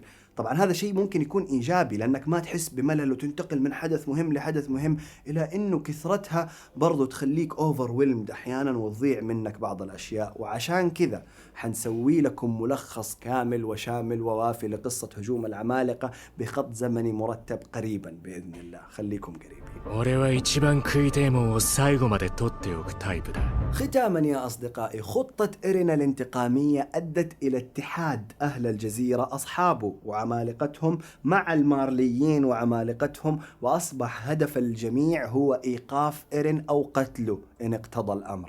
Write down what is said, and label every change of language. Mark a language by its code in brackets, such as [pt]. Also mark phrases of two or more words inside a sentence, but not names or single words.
[ar] طبعا هذا شيء ممكن يكون إيجابي لأنك ما تحس بملل وتنتقل من حدث مهم لحدث مهم، إلى أنه كثرتها برضو تخليك overwhelmed أحيانا وتضيع منك بعض الأشياء. وعشان كذا حنسوي لكم ملخص كامل وشامل ووافي لقصة هجوم العمالقة بخط زمني مرتب قريبا بإذن الله، خليكم قريبين. [ja] 俺は一番食いてえもんを最後まで取っておくタイプだ。 [ar] ختاما يا أصدقائي، خطة إيرين الانتقامية أدت إلى اتحاد أهل الجزيرة أصحابه وعمالقتهم مع المارليين وعمالقتهم، وأصبح هدف الجميع هو إيقاف إيرين أو قتله إن اقتضى الأمر.